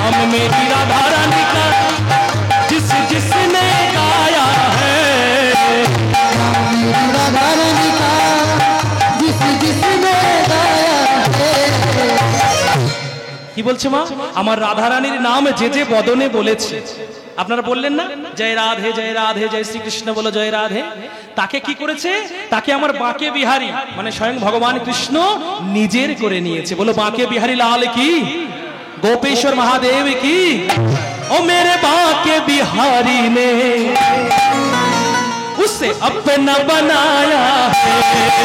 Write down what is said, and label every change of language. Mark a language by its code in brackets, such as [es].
[hi] मेरी राधा रानी का जिस जिसने गाया है, मेरी राधा रानी का जिस जिसने गाया है। [bn] কি বলছে মা? আমার রাধা রানীর নাম যে যে বদনে বলেছে, আপনারা বললেন না জয় রাধে জয় শ্রীকৃষ্ণ বলো জয় রাধে, তাকে কি করেছে? তাকে আমার বাঁকে বিহারী মানে স্বয়ং ভগবান কৃষ্ণ নিজের করে নিয়েছে। বলো বাঁকে বিহারী লাল কি, [hi] गोपेश्वर महादेव की। ओ मेरे बाके बिहारी ने उसे अपना बनाया है।